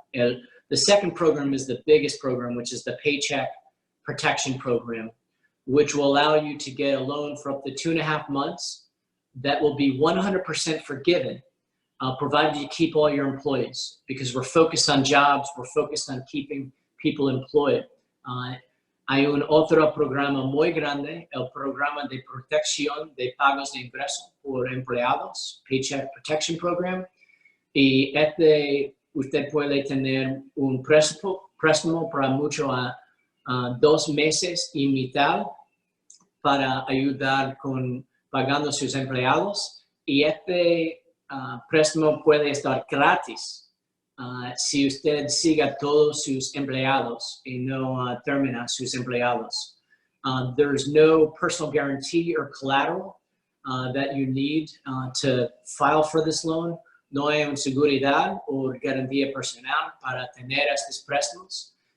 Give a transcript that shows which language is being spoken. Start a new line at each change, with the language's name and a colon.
English: The second program is the biggest program, which is the Paycheck Protection Program, which will allow you to get a loan for up to 2.5 months that will be 100% forgiven, provided you keep all your employees, because we're focused on jobs, we're focused on keeping people employed.
Spanish: Hay un otro programa muy grande, el programa de protección de pagos de ingreso por empleados, Paycheck Protection Program, y usted puede tener un préstamo para mucho a 2 meses y mitad para ayudar con pagando sus empleados, y préstamo puede estar gratis si usted siga todos sus empleados y no termina sus empleados.
English: There's no personal guarantee or collateral that you need to file for this loan.
Spanish: No hay una seguridad o garantía personal para tener estos préstamos.